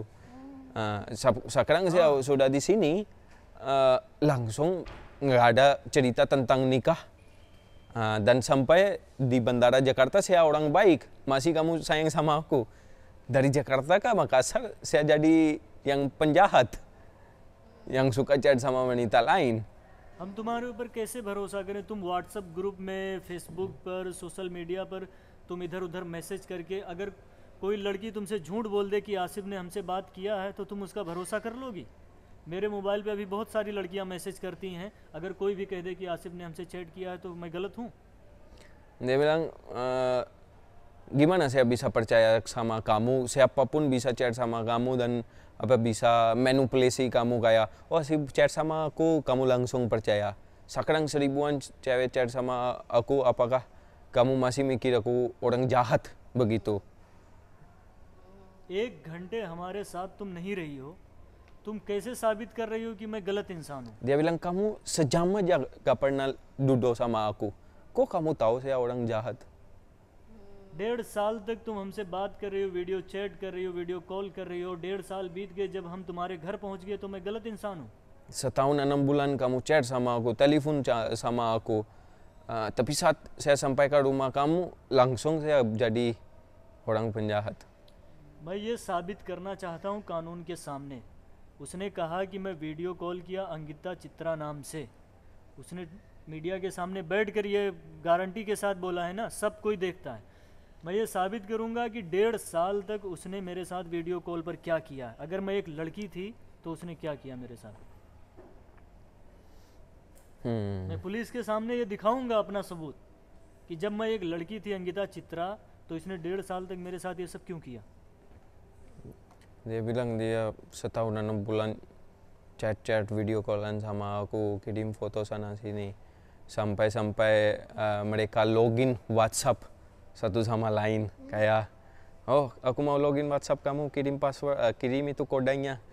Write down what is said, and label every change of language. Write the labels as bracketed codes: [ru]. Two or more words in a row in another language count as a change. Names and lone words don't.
[id] Sekarang saya sudah di sini, langsung nggak ada cerita tentang nikah. Dan sampai di Bandara Jakarta saya orang baik, masih kamu sayang sama aku. Dari Jakarta ke Makassar saya jadi yang penjahat, yang suka chat sama wanita lain. [hi] हम तुम्हारे ऊपर कैसे भरोसा करें? तुम व्हाट्सएप ग्रुप में, फेसबुक पर, [en] social media [hi] पर तुम इधर उधर मैसेज करके, अगर कोई लड़की तुमसे झूठ बोल दे कि आसिफ ने हमसे बात किया है तो तुम उसका भरोसा कर लोगी? मेरे मोबाइल पे अभी बहुत सारी लड़कियां मैसेज करती हैं, अगर कोई भी कह दे कि आसिफ ने हमसे चैट किया है तो मैं गलत हूँ? [id] Dia bilang, gimana saya bisa percaya sama kamu, siapapun bisa chat sama kamu dan apa bisa manipulasi kamu kayak, oh si chat sama aku, kamu langsung percaya. Sekarang 1000-an cewek chat sama aku, apakah kamu masih mikir aku orang jahat begitu? [hi] 1 घंटे हमारे साथ तुम नहीं रही हो, तुम कैसे साबित कर रही हो कि मैं गलत इंसान हूँ? [id] Dia bilang kamu sejam aja gak pernah duduk sama aku. Kok kamu tahu saya orang jahat? [hi] 1.5 साल तक तुम हमसे बात कर रही हो, [en] video chat [hi] कर रही हो, [en] video call [hi] कर रही हो, 1.5 साल बीत गए, जब हम तुम्हारे घर पहुंच गए तो मैं गलत इंसान हूँ? [id] Setahun 6 bulan kamu chat sama aku, telepon sama aku. Tapi saat saya sampai ke rumah kamu, langsung saya jadi orang penjahat. [hi] मैं ये साबित करना चाहता हूँ कानून के सामने। उसने कहा कि मैं [en] video call [hi] किया अंकिता चित्रा नाम से, उसने मीडिया के सामने बैठ कर ये गारंटी के साथ बोला है ना, सब कोई देखता है। मैं ये साबित करूंगा कि 1.5 साल तक उसने मेरे साथ [en] video call [hi] पर क्या किया। अगर मैं एक लड़की थी तो उसने क्या किया मेरे साथ। मैं पुलिस के सामने ये दिखाऊंगा अपना सबूत कि जब मैं एक लड़की थी अंकिता चित्रा तो इसने 1.5 साल तक मेरे साथ ये सब क्यों किया। [id] Dia bilang dia setahun 6 bulan chat-chat, video callan sama aku, kirim foto sana sini. Sampai-sampai mereka login WhatsApp satu sama lain. Kayak, oh aku mau login WhatsApp kamu, kirim password, kirim itu kodenya.